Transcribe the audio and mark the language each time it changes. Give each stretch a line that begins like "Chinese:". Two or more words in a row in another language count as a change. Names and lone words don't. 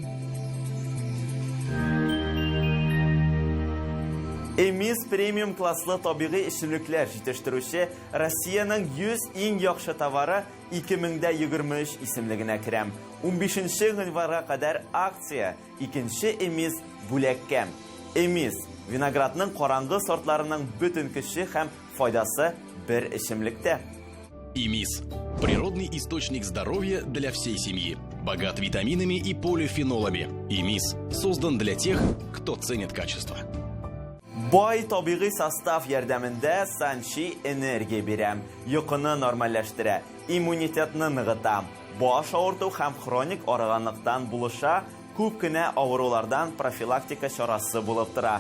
Tatar: Эмис премиум класслы табигый эчемлекләр җитештерүче Россиянең 100 иң яхшы товары 2023 исемлегенә керә. 15 январьга кадәр акция, 2нче Эмис бүләккә. Эмис виноградның караңгы сортларының бөтен көче һәм файдасы бер эчемлектә. Эмис –
Russian: природный источник здоровья для всей семьи. Богат витаминами и полифенолами. Эмис создан для тех, кто ценит качество.
Tatar: Бай табигый состав ярдәмендә Санчи энергия бирә, йокыны нормальләштерә, иммунитетны ныгыта, баш авырту һәм хроник арыганлыктан булыша, күп кенә авырулардан профилактика чарасы булып тора.